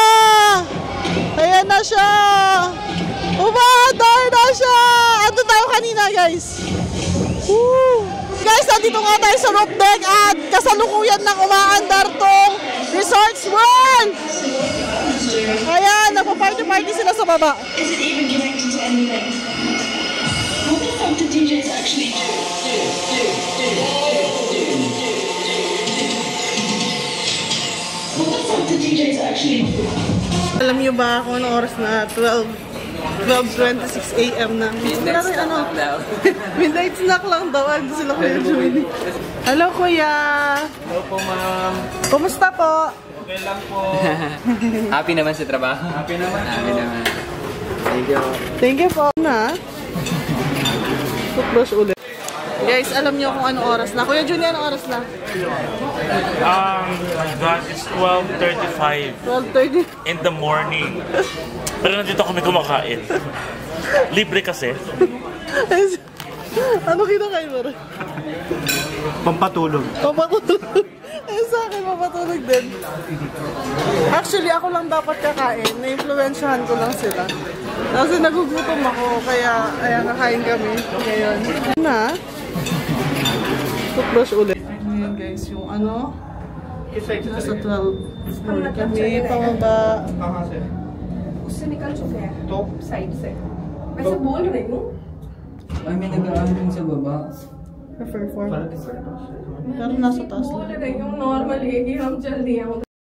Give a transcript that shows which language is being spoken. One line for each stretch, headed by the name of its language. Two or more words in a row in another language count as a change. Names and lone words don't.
Filipino: Ayan na siya! Umaandar na siya! Ando tayo kanina, guys! Woo! Guys, nandito nga tayo sa roof deck at kasalukuyan ng umaandar tong Resorts World! Ayan, nagpa-party-party sila sa baba.
English: Is it even connected to anything? What the fuck do DJs actually do? What the fuck do DJs actually do?
Filipino: Alam niyo ba kung anong oras na? 12:26 AM na.
English: Midnight snack
Filipino: daw.
English: Midnight snack
Filipino: lang daw. Ando sila Kuya Julie. Hello, Kuya! Hello po, ma'am. Kumusta po? Okay lang po. Happy naman sa trabaho? Happy naman. Happy naman.
English: Thank you. Thank you
Filipino: po na. Toothbrush ulit. Guys, alam niyo kung anong oras na. Kuya Julie, anong oras na?
English: That is 12:35 12:30. in the morning.
Filipino: Pero nandito kami kumakain. Libre kasi. Ano kinakain mo rin? Pampatulog. Papatulog. Eh sa akin, papatulog din. Actually, ako lang dapat kakain. Na-influensyahan ko lang sila. Kasi nagugutom ako, kaya ayan, kakain kami ngayon. Na? Toothbrush ulit. Ngayon guys, yung ano? Nasa 12 floor kami, pababa.
Hindi: उससे निकल चुके हैं साइड से वैसे बोल रही हूँ
Filipino: Ay, may nag-aaral din sa baba. Prefer 4. Pero nasa taas
Hindi: बोल
Filipino: lang.
Hindi: रही हूँ नॉर्मल है कि हम चल दिए